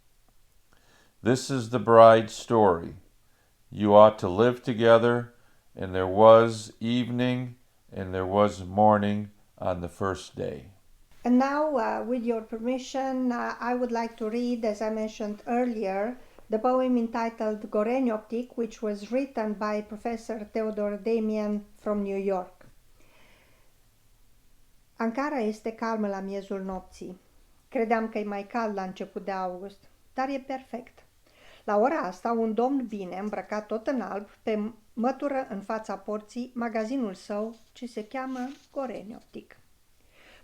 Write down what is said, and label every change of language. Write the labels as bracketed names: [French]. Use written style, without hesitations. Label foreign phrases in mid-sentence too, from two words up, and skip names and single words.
[English] This is the bride's story. You ought to live together, and there was evening and there was morning on the first day. And now, with your permission, I would like to read, as I mentioned earlier, the poem entitled Gorenioptic, which was written by Professor Theodore Damian from New York. [Romanian] Ankara este calmă la miezul nopții. Credeam că e mai cald la început de august, dar e perfect. La ora asta, un domn vine, îmbrăcat tot în alb, pe mătură în fața porții magazinul său, ce se cheamă Gorenioptic.